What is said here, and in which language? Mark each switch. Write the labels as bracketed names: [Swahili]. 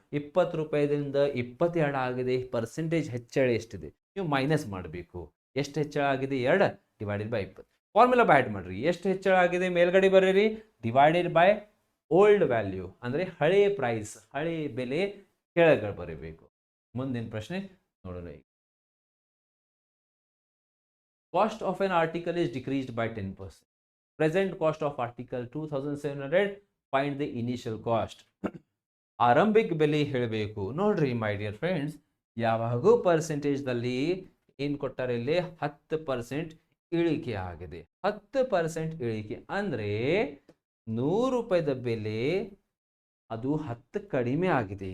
[Kannada] 20 ರೂಪಾಯಿದಿಂದ 22 ಆಗಿದೆ, ಪರ್ಸೆಂಟೇಜ್ ಹೆಚ್ಚಳ ಎಷ್ಟಿದೆ? ನೀವು ಮೈನಸ್ ಮಾಡಬೇಕು. ಎಷ್ಟು ಹೆಚ್ಚಳ ಆಗಿದೆ? 2 [English] divided by [Kannada] 20. ಫಾರ್ಮುಲಾ ಬ್ಯಾಟ್ ಮಾಡ್ರಿ. ಎಷ್ಟು ಹೆಚ್ಚಳ ಆಗಿದೆ ಮೇಲ್ಗಡೆ ಬರೀರಿ, [English] divided by old value [Kannada] ಅಂದರೆ ಹಳೆ ಪ್ರೈಸ್, ಹಳೆ ಬೆಲೆ ಕೆಳಗಡೆ ಬರೀಬೇಕು. ಮುಂದಿನ ಪ್ರಶ್ನೆ ನೋಡೋಣ. [English] Cost of an article is decreased by 10%. Present cost of article 2700. Find the initial cost. [Kannada] ಆರಂಭಿಕ ಬೆಲೆ ಹೇಳಬೇಕು ನೋಡ್ರಿ [English] My dear friends. [Kannada] ಯಾವಾಗೂ ಪರ್ಸೆಂಟೇಜ್ದಲ್ಲಿ ಏನು ಕೊಟ್ಟಾರೆ? ಇಲ್ಲಿ 10% ಇಳಿಕೆ ಆಗಿದೆ. 10% ಇಳಿಕೆ ಅಂದರೆ 100 ರೂಪಾಯಿದ ಬೆಲೆ ಅದು 10 ಕಡಿಮೆ ಆಗಿದೆ.